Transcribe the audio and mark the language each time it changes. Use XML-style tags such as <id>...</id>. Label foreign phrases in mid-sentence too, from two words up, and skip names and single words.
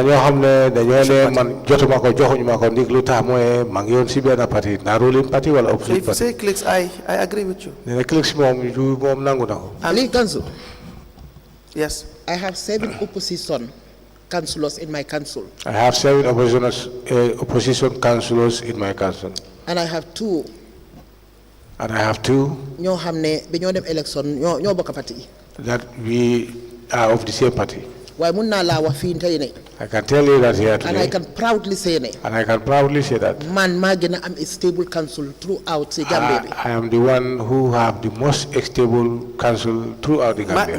<en>if you say clicks, I agree with you. Yes. I have 7 opposition councillors in my council. I have 7 opposition councillors in my council. And I have 2.</en> <wo>Ñoo xamne bi ñoo dem election ñoo bokk parti.</wo> <en>That we are of the same party. I can tell you that here today. And I can proudly say that.</en> <wo>Man magina am</wo> <en>a stable council throughout the Gambia. I am the one who have the most stable council throughout the Gambia.</en>